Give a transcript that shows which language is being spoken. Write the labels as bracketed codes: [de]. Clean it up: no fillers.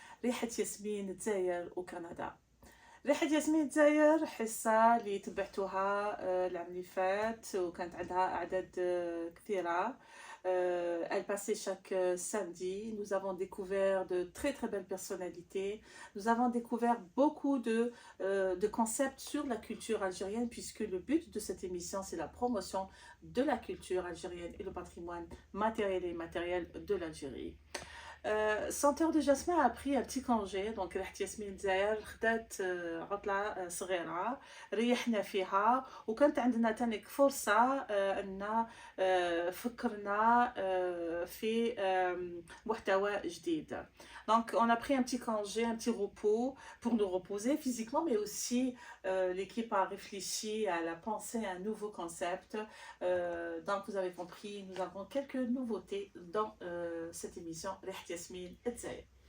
[ar] ريحة ياسمين دزاير وكندا. ريحة ياسمين دزاير حصة اللي تبعتوها العام اللي فات وكانت عندها أعداد كثيرة. [fr] Elle passait chaque samedi. Nous avons découvert de très très belles personnalités. Nous avons découvert beaucoup de concepts sur la culture algérienne, puisque le but de cette émission, c'est la promotion de la culture algérienne et le patrimoine matériel et immatériel de l'Algérie. 100 heures de jasmin a pris un petit congé, donc [ar] ريحة ياسمين دزاير خدات عطلة صغيرة ريحنا فيها وكانت عندنا تانيك فرصة أن فكرنا في محتوى جديد. [fr] Donc on a pris un petit congé, un petit repos pour nous reposer physiquement, mais aussi l'équipe a réfléchi, elle a pensé à un nouveau concept. Donc vous avez compris, nous avons quelques nouveautés dans cette émission ريحة ياسمين دزاير.